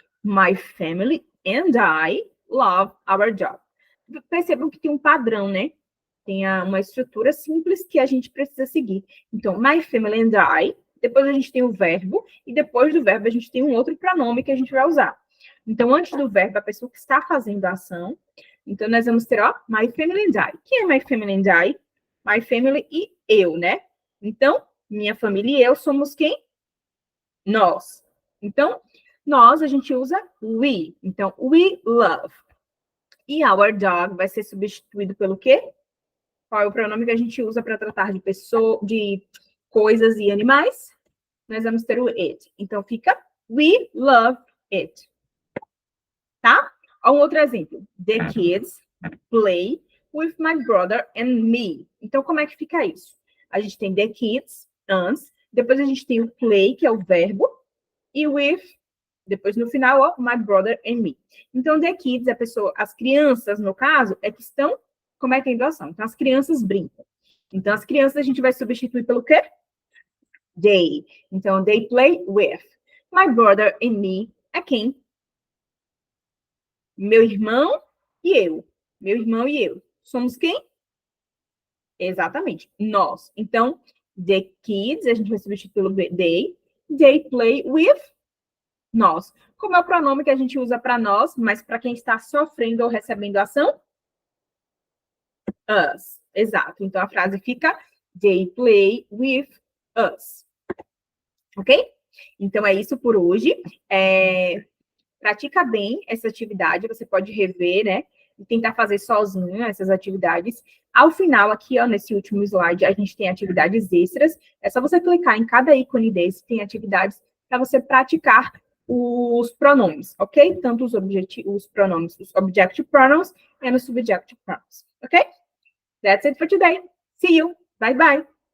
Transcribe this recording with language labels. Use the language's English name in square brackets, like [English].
[English] My family and I love our job. [Portuguese] Percebam que tem um padrão, né? Tem uma estrutura simples que a gente precisa seguir. Então, [English] my family and I, [Portuguese] depois a gente tem o verbo, e depois do verbo a gente tem um outro pronome que a gente vai usar. Então, antes do verbo, a pessoa que está fazendo a ação. Então, nós vamos ter, ó, [English] my family and I. [Portuguese] Quem é [English] my family and I? [Portuguese] My family e eu, né? Então, minha família e eu somos quem? Nós. Então, nós, a gente usa we. Então, [English] we love. [Portuguese] E our dog vai ser substituído pelo quê? Qual é o pronome que a gente usa para tratar de pessoa, de coisas e animais? Nós vamos ter o it. Então, fica [English] we love it. [Portuguese] Tá? Um outro exemplo. [English] The kids play with my brother and me. [Portuguese] Então, como é que fica isso? A gente tem the kids, antes. Depois a gente tem o play, que é o verbo. E with, depois no final, ó, my brother and me. Então, the kids, as crianças, no caso, é que estão cometendo ação. Então, as crianças brincam. Então, as crianças a gente vai substituir pelo quê? They. Então, [English] they play with. [Portuguese] My brother and me é quem? Meu irmão e eu. Meu irmão e eu. Somos quem? Exatamente, nós. Então, the kids, a gente vai substituir pelo they. [English] They play with [Portuguese] nós. Como é o pronome que a gente usa para nós, mas para quem está sofrendo ou recebendo ação? Us. Exato. Então, a frase fica [English] they play with us. [Portuguese] Ok? Então, é isso por hoje. Pratica bem essa atividade, você pode rever, né? E tentar fazer sozinho essas atividades. Ao final, aqui, ó, nesse último slide, a gente tem atividades extras. É só você clicar em cada ícone desse, tem atividades para você praticar os pronomes, ok? Tanto os pronomes, os objective pronouns e os subjective pronouns, ok? [English] That's it for today. See you. Bye, bye.